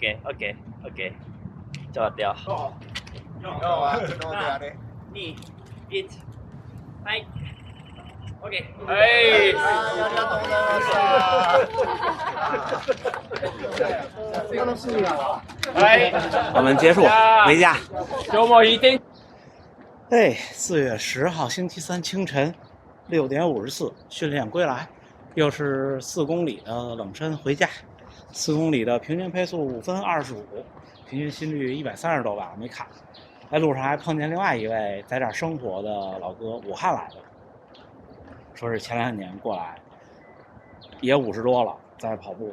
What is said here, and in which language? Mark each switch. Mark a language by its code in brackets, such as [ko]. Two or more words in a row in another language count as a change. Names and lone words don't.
[ja] ちょっと待ってよ。今日は昨日であれ。 2、1。はい。オッケー。はい。ありがとうございました。楽しみやわ。はい。 [zh] 我们结束，回家。 [ja] 今日もいい天気。 [zh] 哎，4月10号星期三清晨6点54训练归来，又是4公里的冷身回家。4公里的平均配速5分25，平均心率130多吧，没看。在路上还碰见另外一位在这儿生活的老哥，武汉来的，说是前2年过来，也50多了，在跑步。